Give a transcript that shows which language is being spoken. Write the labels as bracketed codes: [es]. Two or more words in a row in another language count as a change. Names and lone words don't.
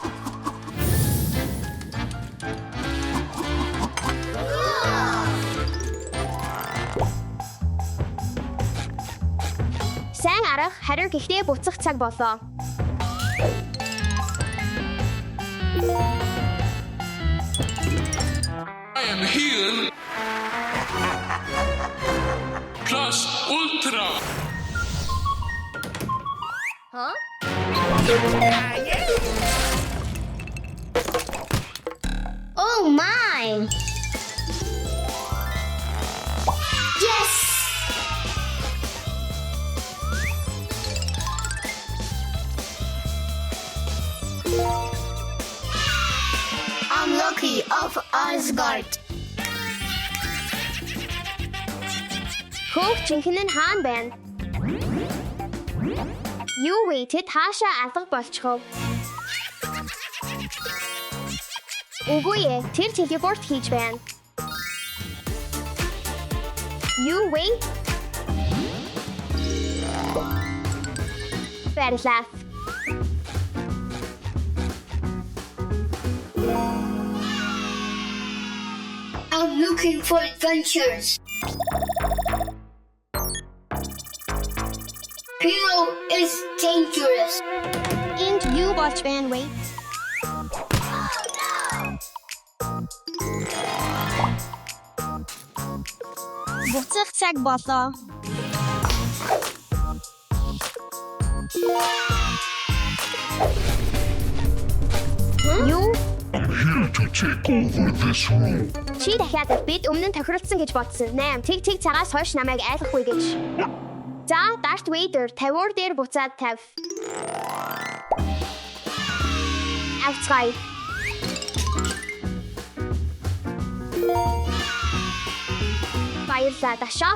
[mn] Сайн арга харин гэхдээ буцах цаг боллоо. [en] I am here. Plus Ultra. Oh my! Yes! I'm Loki of Asgard. [mn] Хөөх жинхэнэ нь хаан байна? Юу вэ? Тэд хаашаа алга болчихов? Үгүй ээ, тэр телепорт хийж байна. Юу вэ? Баярлалаа. [en] I'm looking for adventures. Hero is dangerous. [mn] Энд юу болж байна вэ? Буцах цаг болоо. Юу? [en] I'm here to take over this room. [mn] Чи дахиад бид өмнө нь тохиролцсон гэж бодсон. 8 тэг цагаас хойш намайг айлахгүй гэж. За, Darth Vader 50-уур дээр буцаад тав. Outside. Баярлалаа Даша.